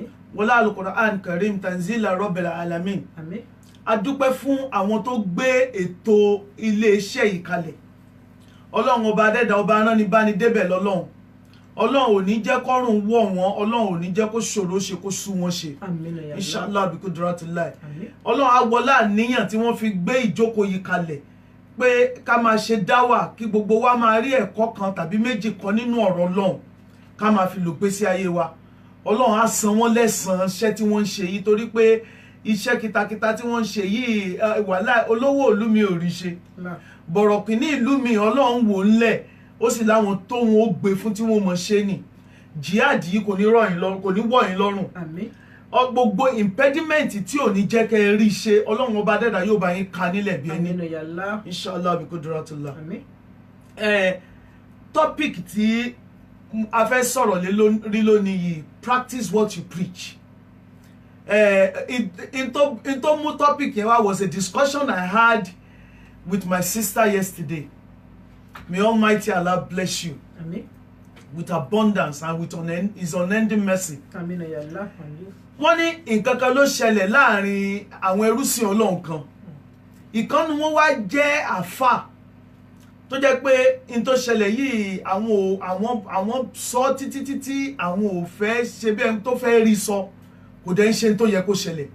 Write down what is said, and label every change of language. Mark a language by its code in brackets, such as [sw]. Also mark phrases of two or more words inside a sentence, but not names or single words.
[ar] والقرآن الكريم تنزيل رب العالمين. [yo] Àmín. A dúpẹ́ fún àwọn tó gbé ètò iléeṣẹ́ yìí kalẹ̀. Ọlọ́run ọba adẹ́dà ọba aránibáni débẹ̀ lọ́lọ́run. Ọlọ́run ò ní jẹ́ kọ́rùn wọ̀ wọ́n, Ọlọ́run ò ní jẹ́ kó ṣòro ṣe kó sú wọn ṣe. Àmín [ar] يا الله. إن شاء الله بقدرة الله. [yo] Àmín. Ọlọ́run á wọlá àníyàn tí wọ́n fi gbé ìjókòó yìí kalẹ̀ pé ká máa ṣe dáwà kí gbogbo wa máa rí ẹ̀kọ́ kan tàbí méjì kan nínú ọ̀rọ̀ Ọlọ́run ká máa fi lò gbésí ayé wa. Ọlọ́run á san wọ́n lẹ́san iṣẹ́ tí wọ́n ń ṣe yìí torí pé iṣẹ́ kìtàkìtà tí wọ́n ń ṣe yìí wàhálà olówó ìlú mi ò rí ṣe. Bọ̀rọ̀kìnní ìlú mi Ọlọ́run wò ńlẹ̀ ó sì láwọn tóun ó gbé fún tí wọ́n mọ̀ ṣe nì. Jihad yìí kò ní wọ̀ yín lọ́rùn. Àmín. Gbogbo impediment tí ò ní jẹ́ kẹ́ ẹ rí ṣe Ọlọ́run ọba dẹ́dà yóò bá yín ka nílẹ̀ bí ẹni. Àmín [ar] يا الله. إن شاء الله بقدرة الله. [yo] Àmín. Topic tí a fẹ́ sọ̀rọ̀ lé rí lónìí yìí, [en] practice what you preach. [yo] In tó mú topic yẹn wá [en] was a discussion I had with my sister yesterday. May [ar] Almighty Allah [en] bless you [yo] Àmín. [en] with abundance and with his unending mercy. [yo] Àmín [ar] يا الله. [yo] Àmín. Wọ́n ní nǹkan kan ló ṣẹlẹ̀ láàrin àwọn ẹrúsìn Ọlọ́run kan. Ìkan ni wọ́n wá jẹ́ àfà tó jẹ́ pé in tó ṣẹlẹ̀ yìí àwọn sọ títí àwọn ò fẹ́ ṣe bí ẹni tó fẹ́ rí sọ kò dẹ̀ ń ṣe tó yẹ kó ṣẹlẹ̀.